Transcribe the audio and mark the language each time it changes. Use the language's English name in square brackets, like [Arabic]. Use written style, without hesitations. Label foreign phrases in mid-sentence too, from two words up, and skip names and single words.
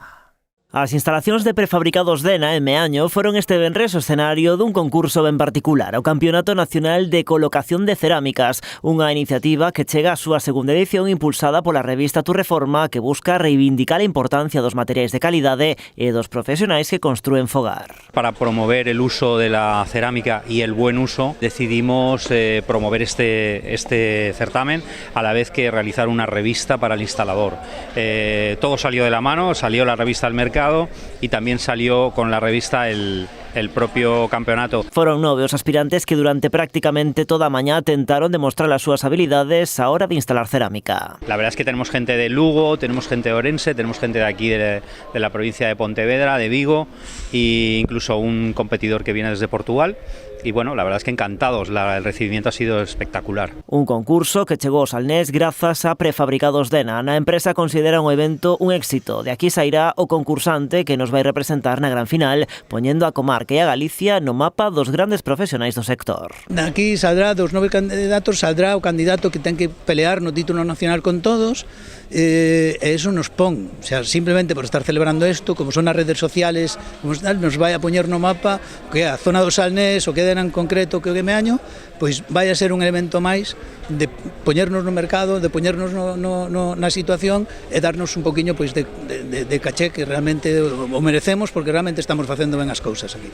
[Galician] As instalacións de Prefabricados Dena en Meaño foron este venres o escenario dun concurso ben particular, o Campeonato Nacional de Colocación de Cerámicas, unha iniciativa que chega á súa segunda edición impulsada pola revista Tu Reforma, que busca reivindicar a importancia dos materiais de calidade e dos profesionais que construen fogar. [Spanish] Para promover el uso de la cerámica y el buen uso, decidimos promover este certamen a la vez que realizar una revista para el instalador. Todo salió de la mano, salió la revista al mercado y también salió con la revista el el propio campeonato. [Galician] Foron 9 os aspirantes que durante prácticamente toda a mañá tentaron demostrar as súas habilidades á hora de instalar cerámica. [Spanish] La verdad es que tenemos gente de Lugo, tenemos gente de Orense, tenemos gente de aquí de la provincia de Pontevedra, de Vigo e incluso un competidor que viene desde Portugal. Y bueno, la verdad es que encantados, el recibimiento ha sido espectacular. [Galician] Un concurso que chegou ao Salnés grazas a Prefabricados Dena. Na empresa consideran o evento un éxito. De aquí sairá o concursante que nos vai representar na gran final, poñendo a comarca e a Galicia no mapa dos grandes profesionais do sector. Aquí saldrá dos 9 candidatos, saldrá o candidato que ten que pelear no título nacional con todos, e eso nos pon, [Spanish] o sea, [Galician] simplemente por estar celebrando isto, como son as [Spanish] redes sociales, [Galician] como tal, nos vai a poñer no mapa que a zona do Salnés, o que den en concreto que o Guemeaño, pois vai a ser un elemento máis de poñernos no mercado, de poñernos na situación e darnos un poquinho pois de caché que realmente o merecemos, porque realmente estamos facendo ben as cousas aquí.